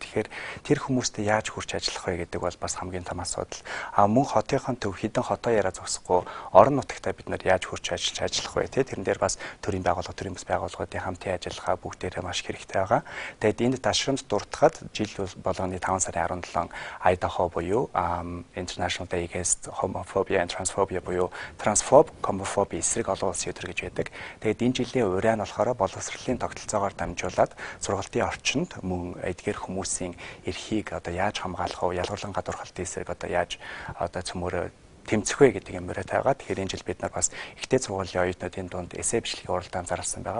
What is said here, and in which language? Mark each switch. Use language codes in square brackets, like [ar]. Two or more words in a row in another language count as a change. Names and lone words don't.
[mn] Тэгэхээр тэр хүмүүстэй яаж хүрч ажиллах вэ гэдэг бол бас хамгийн том асуудал. Мөн хотынхон төв хідэн хотоо яриа зогсохгүй орон нутагтаа бид нар яаж хүрч ажиллах вэ те. Тэрэн дээр бас төрийн байгууллага төрийн бас байгууллагуудын хамтын ажиллагаа бүгдээрээ маш хэрэгтэй байгаа. Тэгээд энд ташрамд дуртахад жил болгоны 5 сарын 17 Idaho буюу [en] International Day Against Homophobia and Transphobia [mn] буюу [en] Transphobe, Homophobia [mn] эсрэг олон улсын өдөр гэж байдаг. Тэгээд энэ жилийн ураа нь болохоор боловсролын тогтолцоогоор дамжуулаад сургалтын орчинд мөн эдгээр хүмүүсийн эрхийг одоо яаж хамгаалах вэ? Ялгарлан гадуурхалтын эсрэг одоо яаж одоо цөмөрөө тэмцэх вэ гэдэг юм яриа тавигаа. Тэгэхээр энэ жил бид нар бас ихтэй сургуулийн оюутнуудын дунд эссе бичлэгийн уралдаан зарласан байгаа.